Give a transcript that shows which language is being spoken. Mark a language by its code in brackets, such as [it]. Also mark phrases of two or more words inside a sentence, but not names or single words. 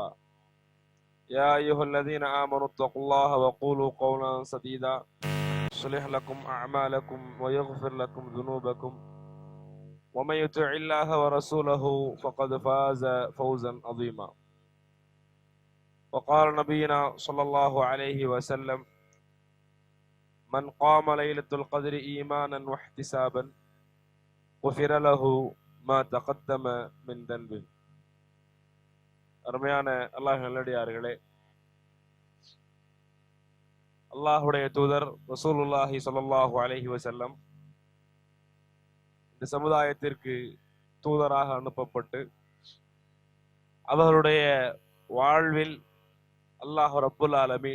[ar] يا أيها الذين آمنوا اتقوا الله وقولوا قولا سديدا يصلح لكم أعمالكم ويغفر لكم ذنوبكم، ومن يطع الله ورسوله فقد فاز فوزا عظيما. وقال نبينا صلى الله عليه وسلم: من قام ليلة القدر إيمانا واحتسابا غفر له ما تقدم من ذنبه. [ta] அருமையான அல்லாஹ் நல்லடியார்களே, அல்லாஹுடைய தூதர் [ar] رسول الله صلى الله عليه وسلم [ta] இந்த சமுதாயத்திற்கு தூதராக அனுப்பப்பட்டு அவர்களுடைய வாழ்வில் [ar] الله رب العالمين